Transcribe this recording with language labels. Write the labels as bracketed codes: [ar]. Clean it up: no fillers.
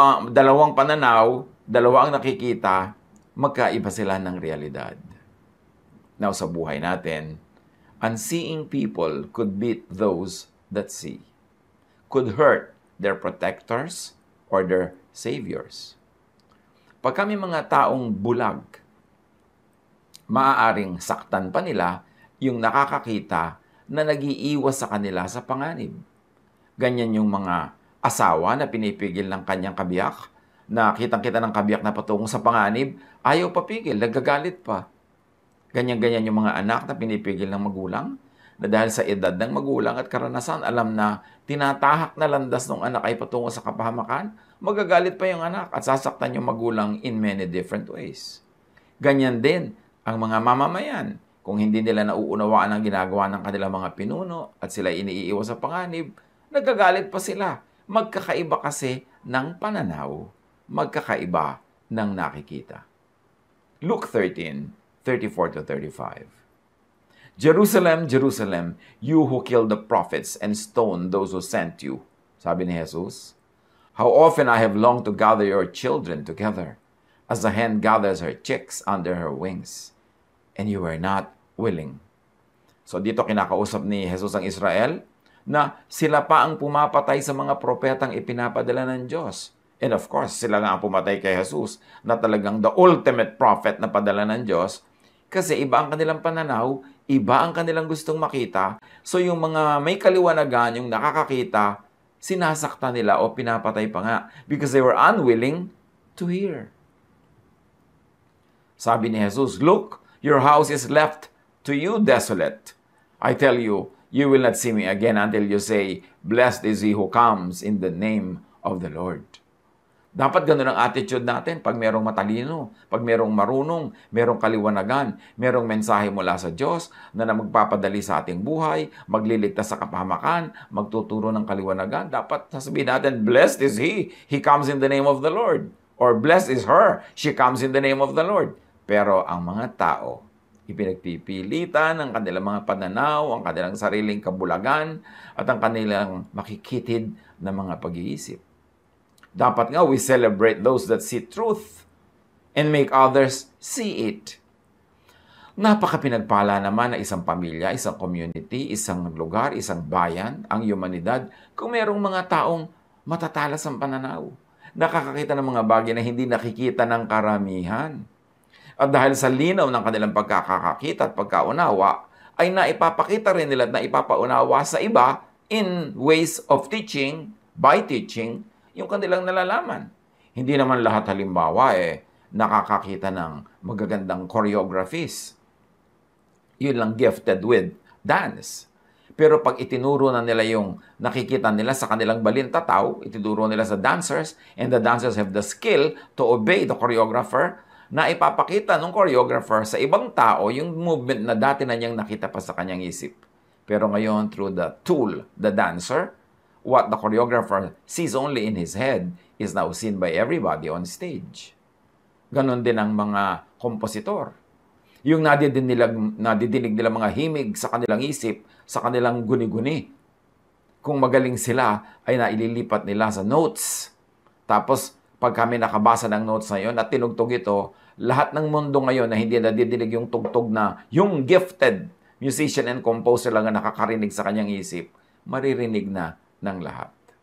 [tl] Dalawang pananaw, dalawa ang nakikita, magkaiba sila ng realidad. [en] Now [tl] sa buhay natin, [en] unseeing people could beat those that see, could hurt their protectors or their saviors. [tl] Pag kami mga taong bulag, maaaring saktan pa nila yung nakakakita na nag-iiwas sa kanila sa panganib. Ganyan yung mga asawa na pinipigil ng kanyang kabiyak, na kitang-kita ng kabiyak na patungo sa panganib, ayaw papigil, nagagalit pa. Ganyan-ganyan yung mga anak na pinipigil ng magulang, na dahil sa edad ng magulang at karanasan, alam na tinatahak na landas ng anak ay patungo sa kapahamakan, magagalit pa yung anak at sasaktan yung magulang [en] in many different ways. [tl] Ganyan din ang mga mamamayan. Kung hindi nila nauunawaan ang ginagawa ng kanilang mga pinuno at sila iniiwas sa panganib, nagagalit pa sila. Magkakaiba kasi ng pananaw, magkakaiba ng nakikita. [en] Luke 13:34-35. Jerusalem, Jerusalem, you who killed the prophets and stoned those who sent you. [tl] Sabi ni Jesus, [en] how often I have longed to gather your children together, as a hen gathers her chicks under her wings, and you were not willing. [tl] So dito kinakausap ni Jesus ang Israel na sila pa ang pumapatay sa mga propetang ipinapadala ng Diyos. And of course, sila nga ang pumatay kay Jesus na talagang [en] the ultimate prophet [tl] na padala ng Diyos kasi iba ang kanilang pananaw, iba ang kanilang gustong makita. So yung mga may kaliwanagan, yung nakakakita, sinasaktan nila o pinapatay pa nga [en] because they were unwilling to hear. [tl] Sabi ni Jesus, [en] look, your house is left to you desolate. I tell you, you will not see me again until you say, blessed is he who comes in the name of the Lord. [tl] Dapat ganun ang attitude natin pag merong matalino, pag merong marunong, merong kaliwanagan, merong mensahe mula sa Diyos na magpapadali sa ating buhay, magliligtas sa kapahamakan, magtuturo ng kaliwanagan. Dapat sasabihin natin, [en] blessed is he comes in the name of the Lord. Or blessed is her, she comes in the name of the Lord. [tl] Pero ang mga tao, ipinagpipilitan ang kanilang mga pananaw, ang kanilang sariling kabulagan, at ang kanilang makikitid na mga pag-iisip. Dapat nga, [en] we celebrate those that see truth and make others see it. [tl] Napaka-pinagpala naman na isang pamilya, isang community, isang lugar, isang bayan, ang humanidad, kung merong mga taong matatalas ang pananaw. Nakakakita ng mga bagay na hindi nakikita ng karamihan. At dahil sa linaw ng kanilang pagkakakita at pagkaunawa, ay naipapakita rin nila at naipapaunawa sa iba [en] in ways of teaching, by teaching, [tl] yung kanilang nalalaman. Hindi naman lahat halimbawa nakakakita ng magagandang choreographies. Yun lang [en] gifted with dance. [tl] Pero pag itinuro na nila yung nakikita nila sa kanilang balintataw, itinuro nila sa dancers, [en] and the dancers have the skill to obey the choreographer, [tl] na ipapakita ng choreographer sa ibang tao yung movement na dati na niyang nakita pa sa kanyang isip. Pero ngayon, [en] through the tool, the dancer, what the choreographer sees only in his head is now seen by everybody on stage. [tl] Ganon din ang mga kompositor. Yung nadidinig nila mga himig sa kanilang isip, sa kanilang guni-guni. Kung magaling sila, ay naililipat nila sa notes. Tapos, pag kami nakabasa ng notes na yun at tinugtog ito, lahat ng mundo ngayon na hindi nadidinig yung tugtog na yung [en] gifted musician and composer [tl] lang ang nakakarinig sa kanyang isip, maririnig na ng lahat.